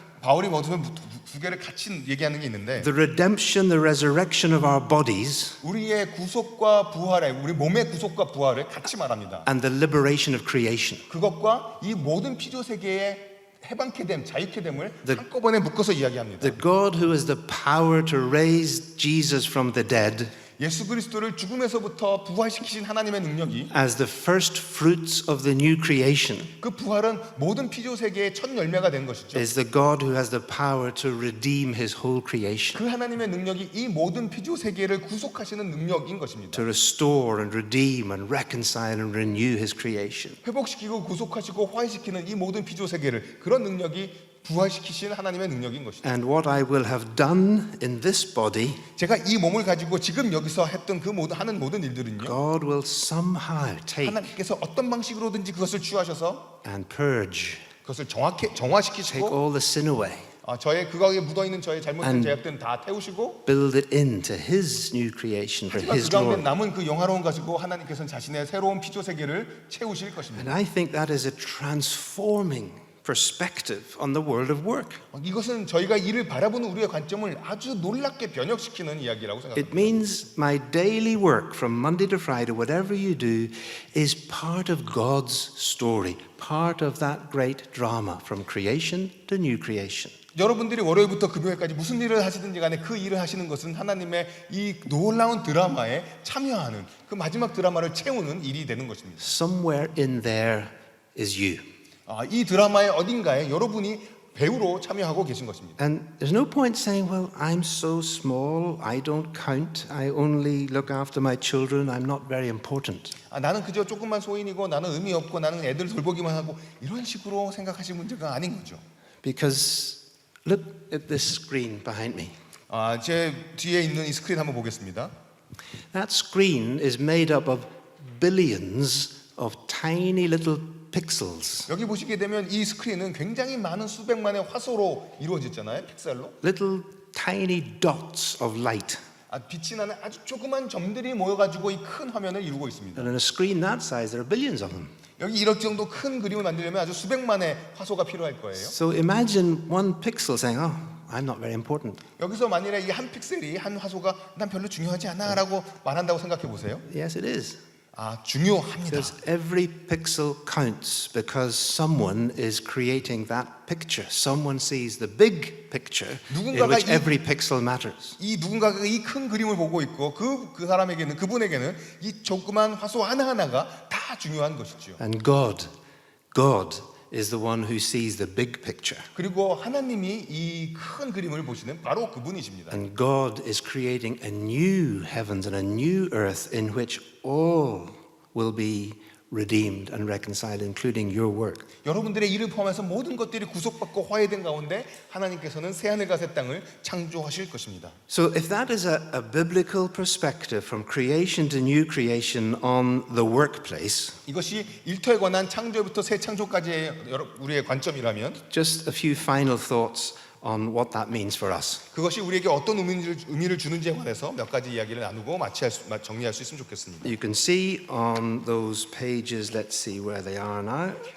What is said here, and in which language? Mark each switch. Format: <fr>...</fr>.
<ko>바울이 모두면 두 개를 같이 얘기하는 게 있는데</ko> <en>the redemption, the resurrection of our bodies,</en> <ko>우리의 구속과 부활을 우리 몸의 구속과 부활을 같이 말합니다.</ko> <en>and the liberation of creation.</en> <ko>그것과 이 모든 피조 세계의 해방케 됨, 자유케 됨을 한꺼번에 묶어서 이야기합니다.</ko> <en>The God who has the power to raise Jesus from the dead</en> <ko>예수 그리스도를 죽음에서부터 부활시키신 하나님의 능력이</ko> <en>as the first fruits of the new creation</en> <ko>그 부활은 모든 피조 세계의 첫 열매가 된 것이죠.</ko> <en>is the God who has the power to redeem his whole creation,</en> <ko>그 하나님의 능력이 이 모든 피조 세계를 구속하시는 능력인 것입니다.</ko> <en>to restore and redeem and reconcile and renew his creation.</en> <ko>회복시키고 구속하시고 화해시키는 이 모든 피조 세계를 그런 능력이 부활시키신 하나님의 능력인 것이죠.</ko> <en>And what I will have done in this body,</en> <ko>제가 이 몸을 가지고 지금 여기서 했던 하는 모든 일들은요.</ko> <en>God will somehow take</en> <ko>하나님께서 어떤 방식으로든지 그것을 취하셔서</ko> <en>and purge,</en> <ko>그것을</ko> <en>take</en> <ko>정화시키시고</ko> <en>all the sin away,</en> <ko>저의 그거에 묻어 있는 저의 잘못된 죄악들은 다 태우시고</ko> <en>build it into his new creation for</en> <ko>하지만</ko> <en>his</en> <ko>그 가운데</ko> <en>glory.</en> <ko>남은 그 영화로운 가지고 하나님께서는 자신의 새로운 피조 세계를 채우실 것입니다.</ko> <en>And I think that is a transforming perspective on the world of work.</en> <ko>이것은 저희가 이를 바라보는 우리의 관점을 아주 놀랍게 변혁시키는 이야기라고</ko> <en>It</en> <ko>생각합니다.</ko> <en>means my daily work from Monday to Friday, whatever you do, is part of God's story, part of that great drama from creation to new creation.</en> <ko>여러분들이 월요일부터 금요일까지 무슨 일을 하시든지 간에 그 일을 하시는 것은 하나님의 이 놀라운 드라마에 참여하는 그 마지막 드라마를 채우는 일이 되는 것입니다.</ko> <en>Somewhere in there is you.</en> <ko>이 드라마의 어딘가에 여러분이 배우로 참여하고 계신 것입니다.</ko> <en>And there's no point saying, well, I'm so small, I don't count, I only look after my children, I'm not very important.</en> <ko>나는 그저 조금만 소인이고 나는 의미 없고 나는 애들 돌보기만 하고 이런 식으로 생각하실 문제가 아닌 거죠.</ko> <en>Because look at this screen behind me.</en> <ko>제 뒤에 있는 이 스크린 한번 보겠습니다.</ko> <en>That screen is made up of billions of tiny little pixels.</en> <ko>여기 보시게 되면 이 스크린은 굉장히 많은 수백만의 화소로 이루어졌잖아요. 픽셀로.</ko> <en>Little tiny dots of light.</en> <ko>빛이 나는 아주 조그만 점들이 모여가지고 이 큰 화면을 이루고 있습니다.</ko> <en>And in a screen that size, there are billions of them.</en> <ko>여기 이럴 정도 큰 그림을 만들려면 아주 수백만의 화소가 필요할 거예요.</ko> <en>So imagine one pixel saying, oh, I'm not very important.</en> <ko>여기서 만일에 이 한 픽셀이 한 화소가 난 별로 중요하지 않아라고 말한다고 생각해 보세요.</ko> <en>Yes, it is.</en> <ko>중요합니다.</ko> <en>Because every pixel counts because someone is creating that picture. Someone sees the big picture in which every pixel matters.</en> <ko>이 누군가가 이 큰 그림을 보고 있고 그 사람에게는 그분에게는 이 조그만 화소 하나하나가 다 중요한 것이죠.</ko> <en>And God is the one who sees the big picture.</en> <ko>그리고 하나님이 이 큰 그림을 보시는 바로 그분이십니다.</ko> <en>And God is creating a new heavens and a new earth in which all will be redeemed and reconciled, including your work.</en> <ko>여러분들의 일을 포함해서 모든 것들이 구속받고 화해된 가운데 하나님께서는 새하늘과 새 땅을 창조하실 것입니다.</ko> <en>So if that is a biblical perspective from creation to new creation on the workplace,</en> <ko>이것이 일터에 관한 창조부터 새 창조까지의 우리의 관점이라면</ko> <en>just a few final thoughts on what that means for us.</en> <ko>그것이 우리에게 어떤 의미를 주는지에 관해서 몇 가지 이야기를 나누고 정리할 수 있으면 좋겠습니다.</ko> <en>You can see on those pages, let's see where they are now.</en>